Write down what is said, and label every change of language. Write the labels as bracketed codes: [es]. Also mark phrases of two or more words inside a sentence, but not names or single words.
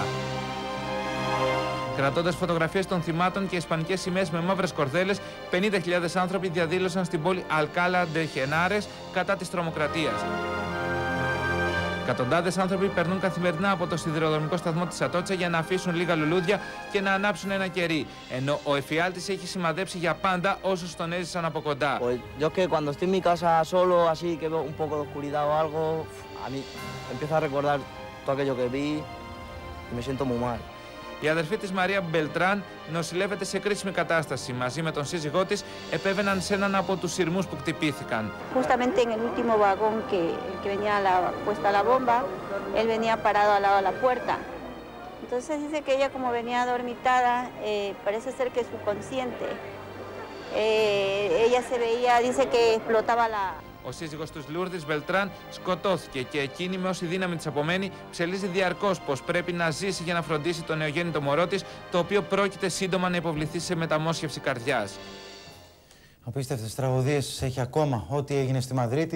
[el] Κρατώντας φωτογραφίες των θυμάτων και ισπανικές σημαίες με μαύρες κορδέλες, 50.000 άνθρωποι διαδήλωσαν στην πόλη Αλκάλα ντε Χενάρες κατά της τρομοκρατίας. Εκατοντάδες άνθρωποι περνούν καθημερινά από το σιδηροδρομικό σταθμό της Ατότσα για να αφήσουν λίγα λουλούδια και να ανάψουν ένα κερί, ενώ ο εφιάλτης έχει σημαδέψει για πάντα όσους τον έζησαν από κοντά. [es] Yo que cuando estoy en mi casa solo, así que veo un poco de oscuridad o algo, a mí empiezo a recordar todo aquello que vi y me siento muy mal. [el] Η αδερφή της Μαρία Μπελτράν νοσηλεύεται σε κρίσιμη κατάσταση. Μαζί με τον σύζυγό της επέβαιναν σε έναν από τους σειρμούς που κτυπήθηκαν. [es] Justamente en el último vagón que venía puesta la bomba, él venía parado al lado de la puerta. Entonces dice que ella, como venía dormitada, parece ser que subconsciente. Ella se veía, dice que explotaba la... [el] Ο σύζυγος τους Λούρδης Μπελτράν σκοτώθηκε και εκείνη, με όση δύναμη της απομένει, ψελίζει διαρκώς πως πρέπει να ζήσει για να φροντίσει το νεογέννητο μωρό της, το οποίο πρόκειται σύντομα να υποβληθεί σε μεταμόσχευση καρδιάς. Απίστευτες τραγωδίες έχει ακόμα ό,τι έγινε στη Μαδρίτη.